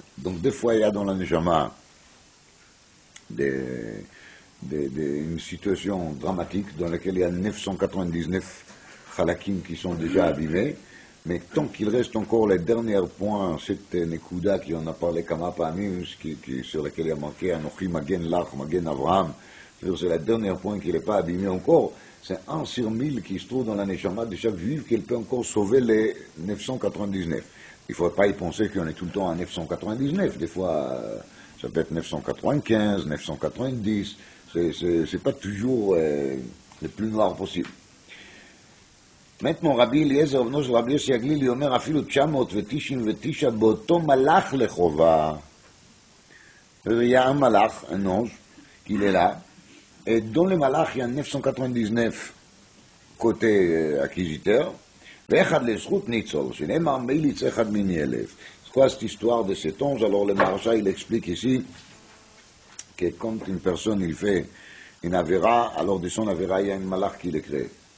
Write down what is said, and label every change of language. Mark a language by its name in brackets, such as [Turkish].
[French] Donc des fois, il y a dans la Neshama une situation dramatique dans laquelle il y a 999 halakim qui sont déjà abîmés, mais tant qu'il reste encore les derniers points, cette Nekuda qui en a parlé [Hebrew] Kama Pamim, [French] sur laquelle il y a marqué [Hebrew] Anochi Magen Lach, [French] Magen Avraham, c'est le dernier point qui n'est pas abîmé encore, c'est 1 sur 1000 qui se trouve dans la Neshama de chaque juif qu'il peut encore sauver les 999. Il ne faut pas y penser qu'on est tout le temps à 999. Des fois, ça peut être 995, 990. C'est pas toujours le plus noir possible. [Hebrew] Maintenant, Rabbi Eliezer, בנו של רבי יוסי הגלילי, אומר אפילו 999 באותו מלאך לחובה. [French] Il y a un malach, un ange, qui est là, et dans le malach, il y a 999 côté acquisiteur, [Hebrew] ואחד לזכות ניצול, שנאמר מיליץ אחד מני אלף. [French] C'est quoi cette histoire de cet ange? Alors le Maharsha, il explique ici que quand une personne, il fait une avéra, alors de son avéra, il y a un malach qui le crée.